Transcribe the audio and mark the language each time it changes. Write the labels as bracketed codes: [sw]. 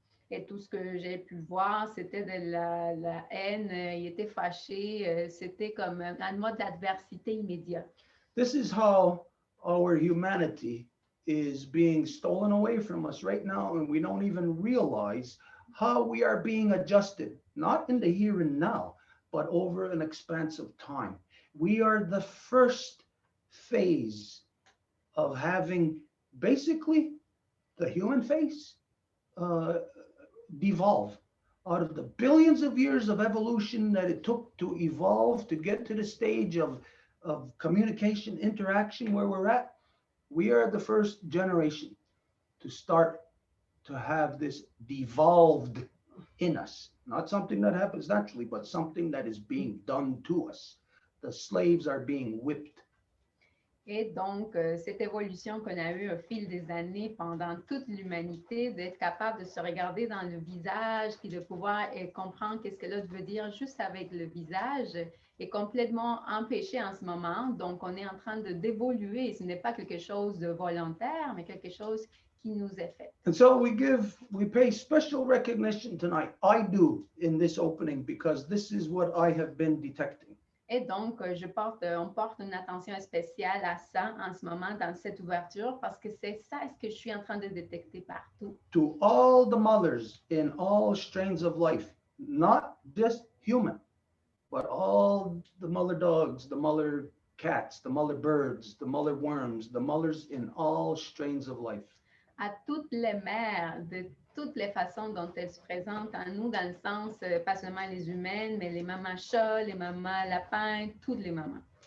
[fr] Et tout ce que j'ai pu voir, c'était de la haine, il était fâché, c'était comme un mode d'adversité immédiat. [en] This is how our humanity is being stolen away from us right now, and we don't even realize how we are being adjusted, not in the here and now, but over an expanse of time. We are the first phase of having basically the human face uh, devolve out of the billions of years of evolution that it took to evolve to get to the stage of communication, interaction where we're at. We are the first generation to start to have this devolved in us, not something that happens naturally, but something that is being done to us. The slaves are being whipped. [fr] Et donc, cette évolution qu'on a eue au fil des années pendant toute l'humanité, d'être capable de se regarder dans le visage, puis de pouvoir comprendre qu'est-ce que l'autre veut dire juste avec le visage, est complètement empêchée en ce moment. Donc, on est en train d'évoluer. Ce n'est pas quelque chose de volontaire, mais quelque chose qui nous est fait. [en] And so we pay special recognition tonight. I do in this opening because this is what I have been detecting. [fr] Et donc, on porte une attention spéciale à ça en ce moment dans cette ouverture parce que c'est ça ce que je suis en train de détecter partout. [en] To all the mothers in all strains of life, not just human, but all the mother dogs, the mother cats, the mother birds, the mother worms, the mothers in all strains of life. [fr] À toutes les mères, de toutes les façons dont elles se présentent en nous, dans le sens, pas seulement les humaines, mais les mamans chats, les mamans lapins, toutes les mamans.